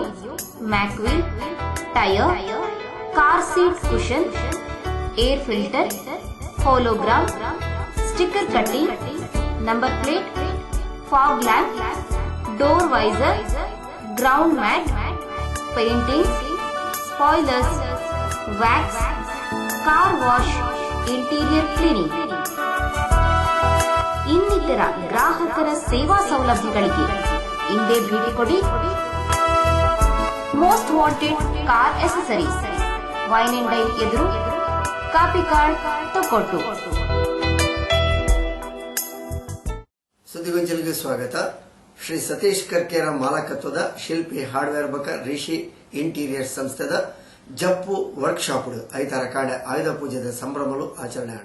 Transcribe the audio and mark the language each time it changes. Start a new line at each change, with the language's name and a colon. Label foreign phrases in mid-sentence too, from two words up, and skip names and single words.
English: Mag wheel, tyre, car seat cushion, air filter, hologram, sticker cutting, number plate, fog lamp, door visor, ground mat, painting, spoilers, wax, car wash, interior cleaning
Kannada: ಇನ್ನಿತರ ಗ್ರಾಹಕರ ಸೇವಾ ಸೌಲಭ್ಯಗಳಿಗೆ ಇಂದೇ ಭೇಟಿ ಕೊಡಿ.
English: Most wanted car accessories, wine and dine ಎದುರು, ಕಾಪಿಕಾಡ್, ತೊಕ್ಕೊಟ್ಟು.
Kannada: ಸುದ್ದಿಗೊಂಚಲಿಗೆ ಸ್ವಾಗತ.
Tulu: ಶ್ರೀ ಸತೀಶ್ ಕರ್ಕೇರ ಮಾಲಕತ್ವದ ಶಿಲ್ಪಿ ಹಾರ್ಡ್ವೇರ್ ಬಕ ರಿಷಿ ಇಂಟೀರಿಯರ್ ಸಂಸ್ಥೆದ ಜಪ್ಪು ವರ್ಕ್ಶಾಪ್ ಐತಾರ ಕಾಂಡೆ ಆಯುಧ ಪೂಜೆದ ಸಂಭ್ರಮಲು ಆಚರಣೆ ಆಡು.